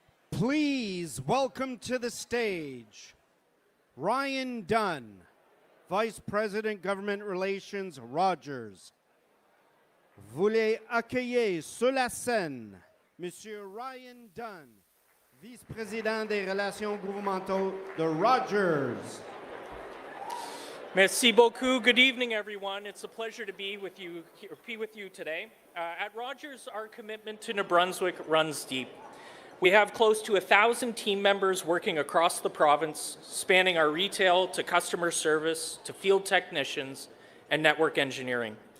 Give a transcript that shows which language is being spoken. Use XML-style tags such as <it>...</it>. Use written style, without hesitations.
<en>Please welcome to the stage Ryan Dunn, Vice President, Government Relations, Rogers.</en> <fr>Voulez accueillir sur la scène Monsieur Ryan Dunn, Vice-Président des Relations Gouvernementales de Rogers. Merci beaucoup.</fr> <en>Good evening, everyone. It's a pleasure to be with you today. At Rogers, our commitment to New Brunswick runs deep. We have close to 1,000 team members working across the province, spanning our retail to customer service to field technicians and network engineering.</en>